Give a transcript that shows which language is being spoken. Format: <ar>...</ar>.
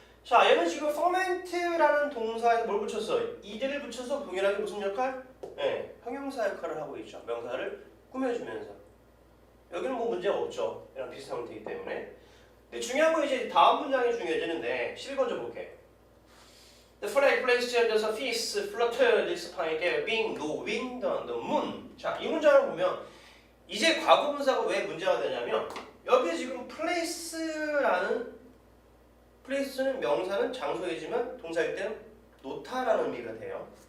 <ko>자, 얘는 지금 ferment라는 동사에 뭘 붙였어? 이들을 붙여서 동일하게 무슨 역할? 네, 형용사 역할을 하고 있죠. 명사를 꾸며주면서. 여기는 뭐 문제가 없죠. 이런 비슷한 형태이기 때문에. 근데 중요한 건 이제 다음 문장이 중요해지는데 11번 볼게요.</ko> <en>The flag placed under the feast fluttered despite being no wind on the moon.</en> <ko>자, 이 문장을 보면 이제 과거분사가 왜 문제가 되냐면 여기 지금 place는 명사는 장소이지만 동사일 때는 놓다라는 의미가 돼요.</ko>